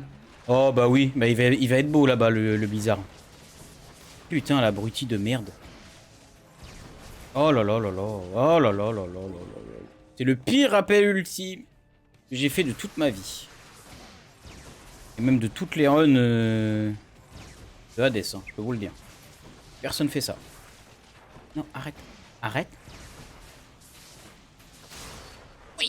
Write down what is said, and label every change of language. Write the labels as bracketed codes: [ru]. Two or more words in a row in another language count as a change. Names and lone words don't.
[fr] Oh bah oui, bah il va être beau là-bas le bizarre. Putain l'abruti de merde. Oh là là là là. Oh là là là là là là. C'est le pire appel ultime que j'ai fait de toute ma vie. Et même de toutes les runs de Hades, hein, je peux vous le dire. Personne fait ça. Non, arrête. Arrête. Oui.